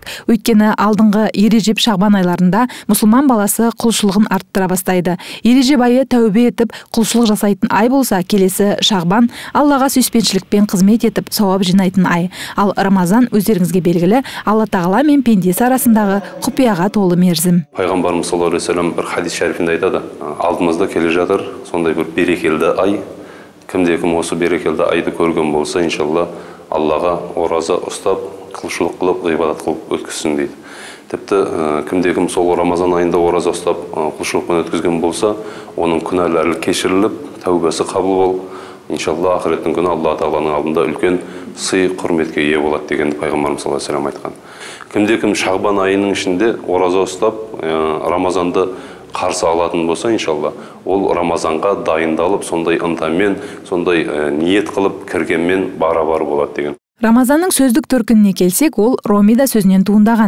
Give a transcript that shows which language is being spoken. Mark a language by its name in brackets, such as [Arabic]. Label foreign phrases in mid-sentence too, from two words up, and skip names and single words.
[Kazakh] Өйткені алдыңғы Ережеп Шағбан айларында мұсылман баласы құлшылығын арттыра бастайды. Ережеп айы тәубе етіп құлшылық жасайтын ай болса, келесі Шағбан Аллаға сүйіспеншілікпен қызмет етіп сауап жинайтын ай. Ал Рамазан өздеріңізге белгілі, Алла Тағала мен пендесі арасындағы құпияға толы мерзім. Пайғамбарымыз [Arabic] صلى الله عليه وسلم [Kazakh] бір хадис шәрифінде айтады: алдымызда келе жатыр сондай бір берекелі ай. Кімде-кім осы берекелі айды көрген болса, иншалла Аллаға ораза ұстап, құлшылық қылып, ғибадат қылып өткізсін дейді. Тіпті кімде-кім сол Рамазан айында ораза ұстап, құлшылықпен өткізген болса, оның күнәлары кешіріліп, тәубасы қабыл болып, иншалла ақыреттің күні Алла Тағаланың алдында үлкен сый, құрметке ие болады дегенді Пайғамбарымыз [Arabic] صلى الله عليه وسلم [Kazakh] айтқан. Кімде-кім Шағбан айының ішінде ораза ұстап, Рамазанды қарсы алатын болса, иншалла, ол Рамазанға дайындалып, сондай ынтамен, сондай ниет қылып кіргенмен бара-бар болады деген. Рамазанның сөздік төркініне келсек, ол ромида сөзінен туындаған.